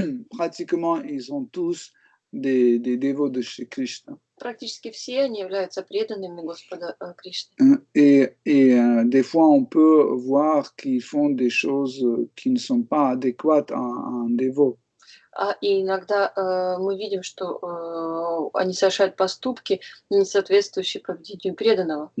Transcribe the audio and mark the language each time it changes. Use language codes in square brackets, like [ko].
[fr] Pratiquement, ils sont tous des dévots de Shri Krishna. [ru] Практически все они являются преданными Господа Кришны. [fr] Et des fois, on peut voir qu'ils font des choses qui ne sont pas adéquates à un dévot. [ru] И иногда мы видим, что они совершают поступки, не соответствующие поведению преданного.